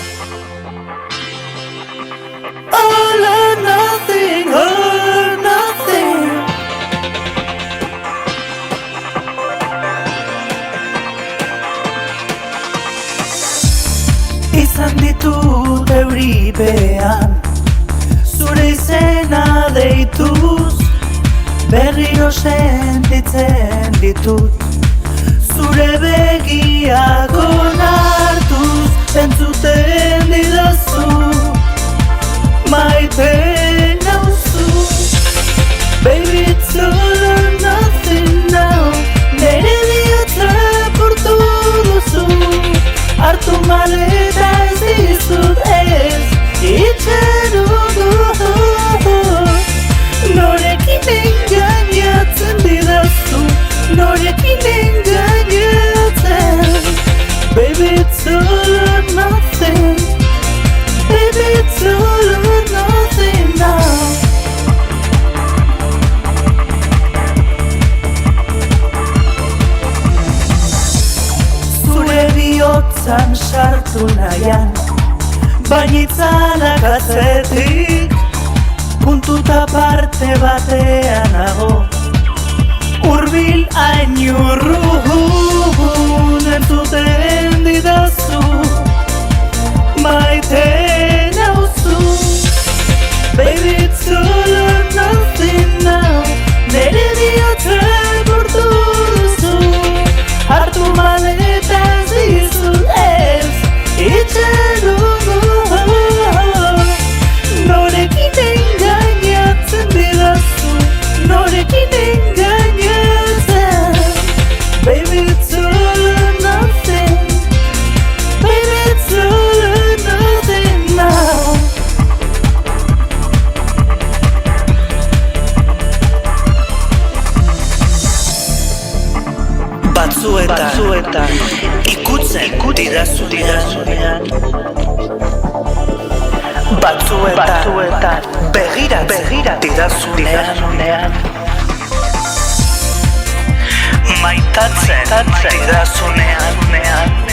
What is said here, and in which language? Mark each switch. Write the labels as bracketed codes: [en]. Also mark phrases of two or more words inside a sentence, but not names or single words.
[en] All or nothing, or nothing. [eu] Izan ditut euripean, zure izena deituz, berriro sentitzen ditut, zure begiak onartuz, entzuten didazu, maite nauzu. [en] Baby, it's all or nothing now, [eu] nere bihotza portu duzu, hartu maleta ez dizut ez, itxarongo. Norekin engainatzen didazu, norekin engainatzen. [en] Baby, it's all or nothing, baby, it's all or nothing now. [eu] Zure bihotzan sartu nahian, baina itzalak atzetik, puntuta parte batean nago, hurbil hain urrun, entzuten didazu, maite nauzu. [en] Baby, it's all or nothing now, [eu] nere bihotza portu duzu, hartu maleta ez dizut ez, itxarongo. Norekin engainatzen didazu, norekin engainatzen. [en] Baby, it's all or nothing, baby, it's all or nothing now. [eu] Batzuetan ikutzen didazunean, batzuetan begiratzen didazunean, maitatzen didazunean,